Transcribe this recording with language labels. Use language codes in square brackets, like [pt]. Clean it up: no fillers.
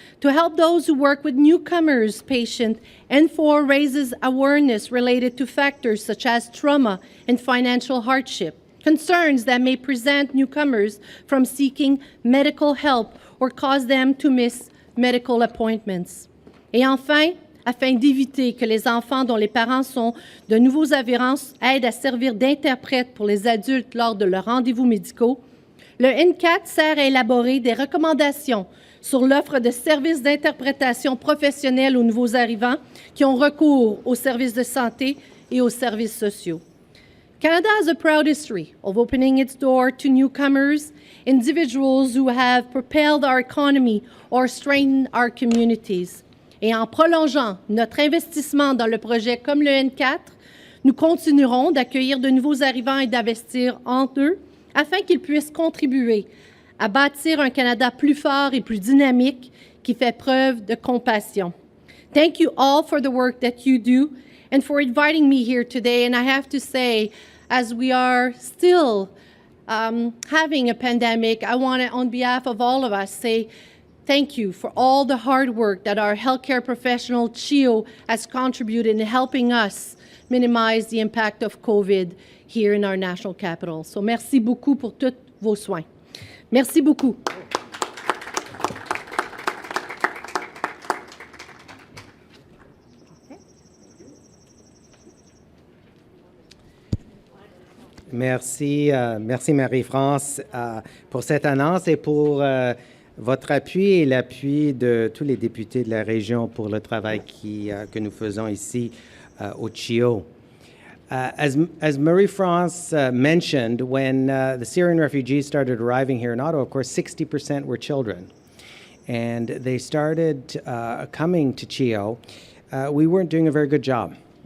[en] To help those who work with newcomers patients, N4 raises awareness related to factors such as trauma and financial hardship, concerns that may prevent newcomers from seeking medical help or cause them to miss medical appointments. [fr] Et enfin, afin d'éviter que les enfants dont les parents sont de nouveaux arrivants aident à servir d'interprètes pour les adultes lors de leurs rendez-vous médicaux, le N4 sert à élaborer des recommandations sur l'offre de services d'interprétation professionnelle aux nouveaux arrivants qui ont recours aux services de santé et aux services sociaux. [en] Canada has a proud history of opening its door to newcomers, individuals who have propelled our economy or strengthened our communities. [fr] Et en prolongeant notre investissement dans le projet comme le N4, nous continuerons d'accueillir de nouveaux arrivants et d'investir en eux afin qu'ils puissent contribuer à bâtir un Canada plus fort et plus dynamique qui fait preuve de compassion. [en] Thank you all for the work that you do and for inviting me here today. And I have to say, as we are still having a pandemic, I want to, on behalf of all of us, say thank you for all the hard work that our healthcare professional, CHEO, has contributed in helping us minimize the impact of COVID here in our national capital. [fr] So merci beaucoup pour tous vos soins. Merci beaucoup. Merci, merci Marie-France pour cette annonce et pour votre appui et l'appui de tous les députés de la région pour le travail que nous faisons ici au CHEO. [en] As Marie-France mentioned, when the Syrian refugees started arriving here in Ottawa, of course, 60% were children. And they started coming to CHEO. We weren't doing a very good job.